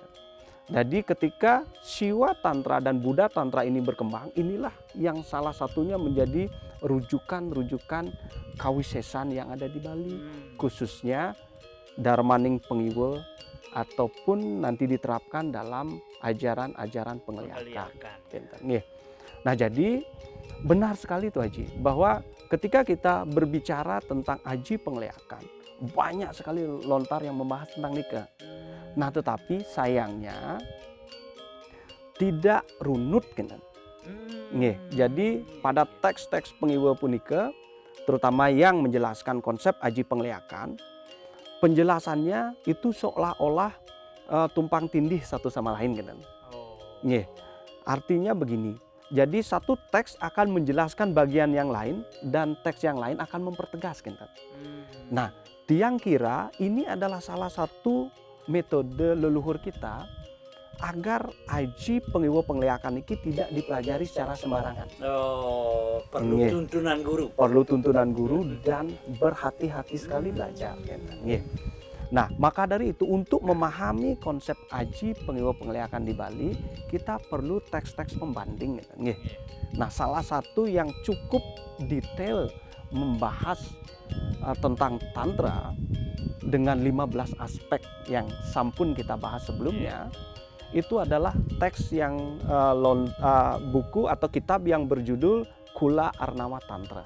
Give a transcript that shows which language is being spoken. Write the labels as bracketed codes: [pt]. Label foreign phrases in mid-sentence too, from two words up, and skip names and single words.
[id] Jadi ketika Siwa Tantra dan Buddha Tantra ini berkembang, inilah yang salah satunya menjadi rujukan-rujukan kawisesan yang ada di Bali, khususnya darmaning pengiwe ataupun nanti diterapkan dalam ajaran-ajaran pengeliakan. [ban] Kinten. Nggih. [id] Nah, jadi benar sekali tuh Haji bahwa ketika kita berbicara tentang aji pengeliakan, banyak sekali lontar yang membahas tentang nikah. Nah, tetapi sayangnya tidak runut kinten. Nggih, jadi pada teks-teks pengiwe punika terutama yang menjelaskan konsep aji pengeliakan, penjelasannya itu seolah-olah tumpang tindih satu sama lain kinten. Nggih. Artinya begini. Jadi satu teks akan menjelaskan bagian yang lain dan teks yang lain akan mempertegas kinten. Nah, tiang kira ini adalah salah satu metode leluhur kita agar aji pengiwe pengeliakan ini tidak dipelajari secara sembarangan. Oh, perlu Nggih. tuntunan guru. Perlu tuntunan guru dan berhati-hati sekali belajar. Nggih. Nah, maka dari itu untuk memahami konsep aji pengiwe pengeliakan di Bali, kita perlu teks-teks pembanding. Nggih. Nah, salah satu yang cukup detail membahas tentang tantra dengan 15 aspek yang sampun kita bahas sebelumnya, itu adalah teks yang buku atau kitab yang berjudul Kula Arnawa Tantra.